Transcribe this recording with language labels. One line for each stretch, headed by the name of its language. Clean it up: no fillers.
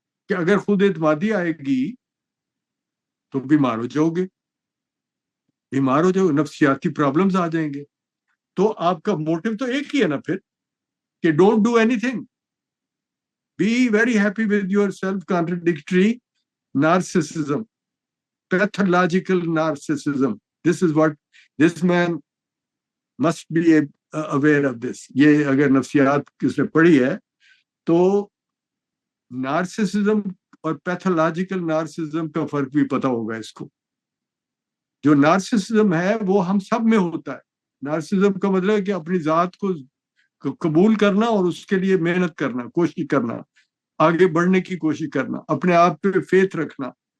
Urdu: کہ اگر خود اعتمادی آئے گی تو بیمار ہو جاؤ گے، نفسیاتی پرابلمز آ جائیں گے، تو آپ کا موٹو تو ایک ہی ہے نا پھر، کہ
English: Don't do anything, be very happy with yourself contradictory narcissism, pathological narcissism. This is what this man must be aware of this.
Urdu: یہ اگر نفسیات کس نے پڑھی ہے تو نارسسزم اور پیتھولوجیکل نارسسزم کا فرق بھی پتا ہوگا اس کو۔ جو نارسسزم ہے وہ ہم سب میں ہوتا ہے، نارسسزم کا مطلب ہے کہ اپنی ذات کو قبول کرنا اور اس کے لیے محنت کرنا، کوشش کرنا، آگے بڑھنے کی کوشش کرنا، اپنے آپ پہ فیتھ رکھنا۔